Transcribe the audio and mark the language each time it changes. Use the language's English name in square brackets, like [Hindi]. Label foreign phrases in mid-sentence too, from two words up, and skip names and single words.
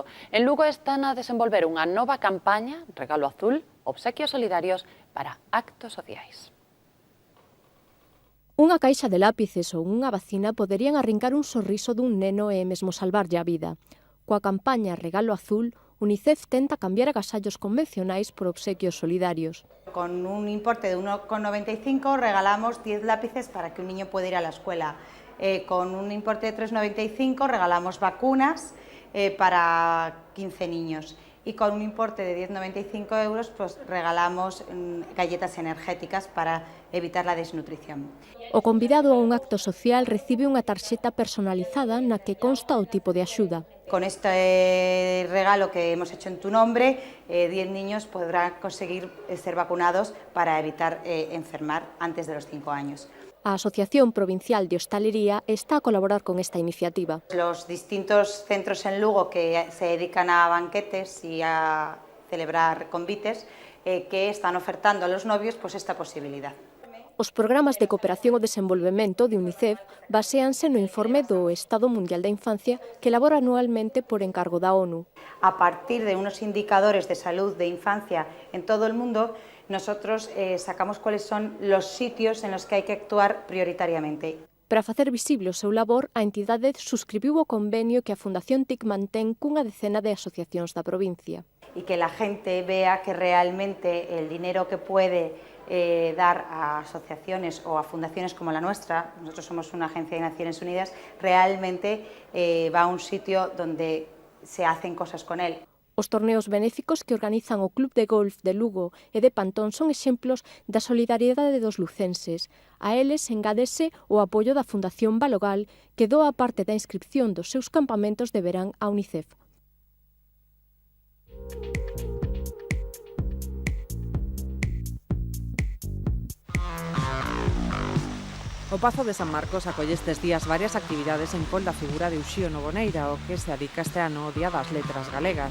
[Galician] En Lugo están a desenvolver unha nova campaña, Regalo Azul, obsequios solidarios para actos sociais. Unha caixa de lápices ou unha vacina poderían arrincar un sorriso dun neno e mesmo salvarlle a vida. Coa campaña Regalo Azul, Unicef tenta cambiar agasallos convencionais por obsequios solidarios. [Spanish] Con un importe de 1,95 regalamos 10 lápices para que un niño pueda ir a la escuela. Con un importe de 3,95 regalamos vacunas para 15 niños. Y con un importe de 10,95 euros pues regalamos galletas energéticas para evitar la desnutrición. [Galician] O convidado a un acto social recibe unha tarxeta personalizada na que consta o tipo de axuda. [Spanish] Con este regalo que hemos hecho en tu nombre, 10 niños podrán conseguir ser vacunados para evitar enfermar antes de los 5 años. [Galician] A Asociación Provincial de Hostalería está a colaborar con esta iniciativa. [Spanish] Los distintos centros en Lugo que se dedican a banquetes y a celebrar convites que están ofertando a los novios pues esta posibilidad. [Galician] Os programas de cooperación ao desenvolvemento de Unicef baséanse no informe do Estado Mundial da Infancia que elabora anualmente por encargo da ONU. [Spanish] A partir de unos indicadores de salud de infancia en todo el mundo, nosotros sacamos cuáles son los sitios en los que hay que actuar prioritariamente. [Galician] Para facer visible o seu labor, a entidade suscribiu o convenio que a Fundación TIC mantén cunha decena de asociacións da provincia. [Spanish] Y que la gente vea que realmente el dinero que puede dar a asociaciones o a fundaciones como la nuestra, nosotros somos una agencia de Naciones Unidas, realmente va a un sitio donde se hacen cosas con él. [Galician] Os torneos benéficos que organizan o Club de Golf de Lugo e de Pantón son exemplos da solidariedade dos lucenses. A eles engádese o apoio da Fundación Balogal, que doa parte da inscripción dos seus campamentos de verán a UNICEF. O Pazo de San Marcos acolle estes días varias actividades en prol da figura de Uxío Novoneira, o que se adica este ano o Día das Letras Galegas.